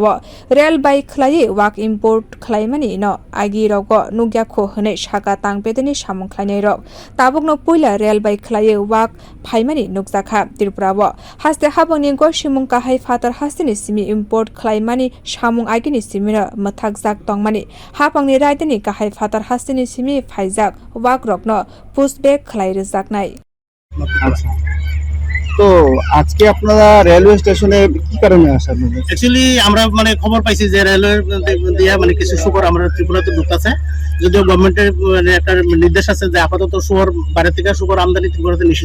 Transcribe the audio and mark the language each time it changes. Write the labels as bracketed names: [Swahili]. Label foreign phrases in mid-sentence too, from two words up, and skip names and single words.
[Kok Borok] bo rail by khwlai wak import khwlai mani no agi rogo nugya kho hwnui sakha tang bedeni samung khlainai rok tabuk no puila rail by khwlai wak phai mani nukjakha Tripura wo haste hapangni gosimwng kahai phatar hasteni simi import khwlai mani samung agini simi no mwthagwi tongmani hapangni raida ni kahai phatar hasteni simi phaijak wak rok no pushback khwlai rwjaknai। [Bangla] তো আজকে আপনারা রেলওয়ে স্টেশনে কি কারণে আসেন? অ্যাকচুয়ালি আমরা মানে খবর পাইছি যে রেলওয়ে দিয়া মানে কিছু শুকর আমরা ত্রিপুরাতে ঢুকতেছে, যদিও গভর্নমেন্টের মানে একটা নির্দেশ আছে যে আপাতত শুকর বাইরে থেকে শুকর আমদানি ত্রিপুরাতে নিষিদ্ধ।